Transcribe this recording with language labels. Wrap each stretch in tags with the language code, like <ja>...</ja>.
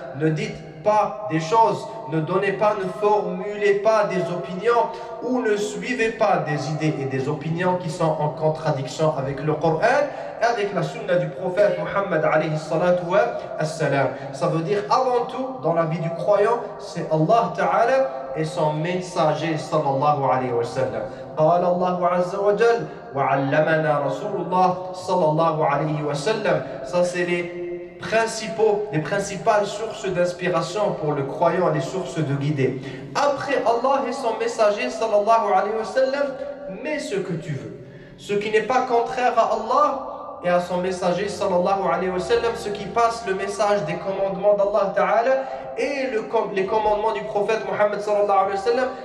<fr>Ne dites pas des choses, ne donnez pas, ne formulez pas des opinions ou ne suivez pas des idées et des opinions qui sont en contradiction avec le Coran et avec la sunna du prophète Muhammad alayhi salatu wa assalam. Ça veut dire avant tout dans la vie du croyant, c'est Allah Ta'ala et son messager sallallahu alayhi wa sallam.</fr> <ar>قال الله عز وجل وعلمنا رسول الله صلى الله عليه وسلم.</ar> <fr>Ça c'est les principales sources d'inspiration pour le croyant, les sources de guider. Après Allah et son messager sallallahu alayhi wa sallam, mets ce que tu veux. Ce qui n'est pas contraire à Allah et à son messager sallallahu alayhi wa sallam, ce qui passe le message des commandements d'Allah Ta'ala et les commandements du prophète Muhammad sallallahu alayhi wa sallam.</fr>